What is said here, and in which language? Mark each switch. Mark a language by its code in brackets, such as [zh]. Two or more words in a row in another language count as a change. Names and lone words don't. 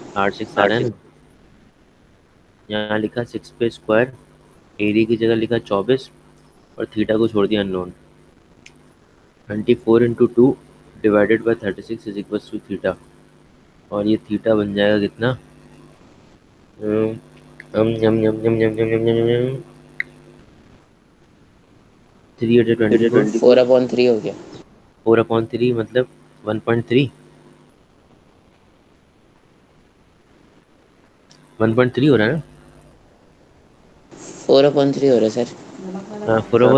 [hi] R6 आ रहा है ना। यहाँ लिखा 6 पे स्क्वायर, एरिया की जगह लिखा 24, और थीटा को छोड़ दिया अननोन। [en] 24 × 2 divided by 36 is equal to theta. [hi] और ये थीटा बन जाएगा कितना? अम, यम यम यम यम यम यम यम यम यम 3/24। 4/3 हो गया। 4/3 मतलब 1.3। 1.3 हो रहा है ना। 4/3 हो रहा है सर। हाँ, फोर हाँ,